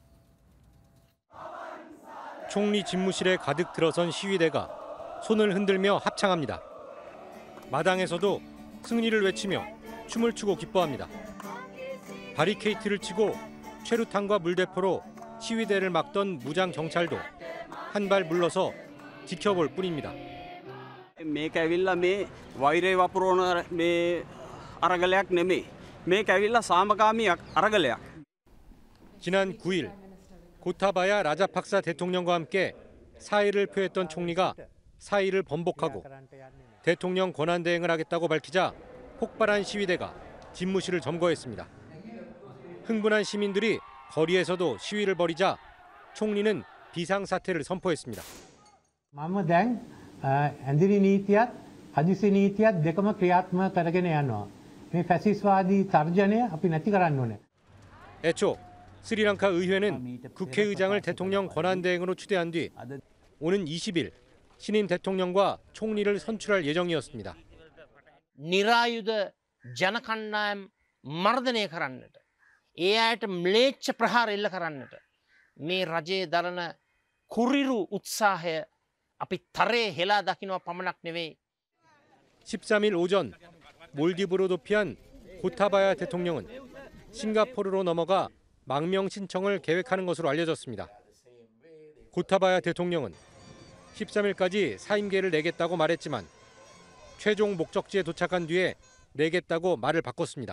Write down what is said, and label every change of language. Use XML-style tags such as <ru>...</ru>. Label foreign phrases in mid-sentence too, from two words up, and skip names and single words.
<ko>총리 집무실에 가득 들어선 시위대가 손을 흔들며 합창합니다. 마당에서도 승리를 외치며 춤을 추고 기뻐합니다. 바리케이트를 치고 최루탄과 물대포로 시위대를 막던 무장 경찰도 한 발 물러서 지켜볼 뿐입니다.</ko> <si>මේක ඇවිල්ලා මේ වෛරය වපුරවන මේ අරගලයක් නෙමෙයි. මේක ඇවිල්ලා සාමකාමී අරගලයක්.</si> <ko>지난 9일 고타바야 라자팍사 대통령과 함께 사의를 표했던 총리가 사의를 번복하고 대통령 권한대행을 하겠다고 밝히자 폭발한 시위대가 집무실을 점거했습니다. 흥분한 시민들이 거리에서도 시위를 벌이자 총리는 비상사태를 선포했습니다.</ko> <si>ඇඳිරි නීතියත් හදිසි නීතියත් දෙකම ක්‍රියාත්මක කරගෙන යනවා. මේ ෆැසිස්වාදී තර්ජනය අපි නැති කරන්න ඕනේ.</si> <ko>애초 스리랑카 의회는 국회의장을 대통령 권한대행으로 추대한 뒤 오는 20일 신임 대통령과 총리를 선출할 예정이었습니다.</ko> <si>නිරායුධ ජන කණ්ඩායම් මර්ධනය කරන්නට ඒ අයට ම්ලේච්ඡ ප්‍රහාර එල්ල කරන්නට මේ රජයේ දරන කුරිරු උත්සාහය අපි තරේ හෙලා දකින්න පමණක් නෙවෙයි.</si> <ko>13일 오전 몰디브로 도피한 고타바야 대통령은 싱가포르로 넘어가 망명 신청을 계획하는 것으로 알려졌습니다. 고타바야 대통령은 13일까지 사임계를 내겠다고 말했지만 최종 목적지에 도착한 뒤에 내겠다고 말을 바꿨습니다.</ko>